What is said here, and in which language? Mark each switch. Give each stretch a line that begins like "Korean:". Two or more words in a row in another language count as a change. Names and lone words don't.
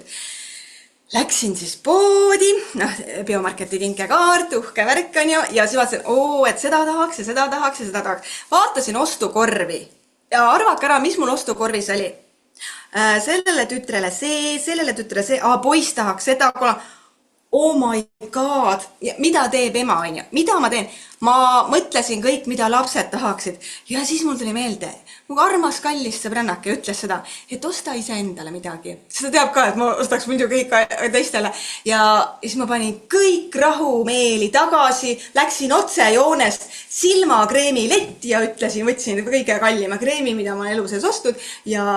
Estonian: Läksin siis poodi, biomarketi kinkekaart, uhke värk on ju, ja siis vaatasin, et seda tahaks ja seda tahaks ja seda tahaks. Vaatasin ostukorvi ja arvake ära, mis mul ostukorvis oli. Sellele tütrele see, poiss tahaks seda,
English: oh my god,
Estonian: mida teeb ema, onju, mida ma teen? Ma mõtlesin kõik, mida lapsed tahaksid ja siis mul tuli meelde, mu armas kallis sõbrannake ütles seda, et osta iseendale midagi. Seda teab ka, et ma ostaks muidu kõik teistele ja siis ma panin kõik rahumeeli tagasi, läksin otsejoonest silmakreemi letti ja võtsin kõige kallima kreemi, mida ma elu sees ostnud ja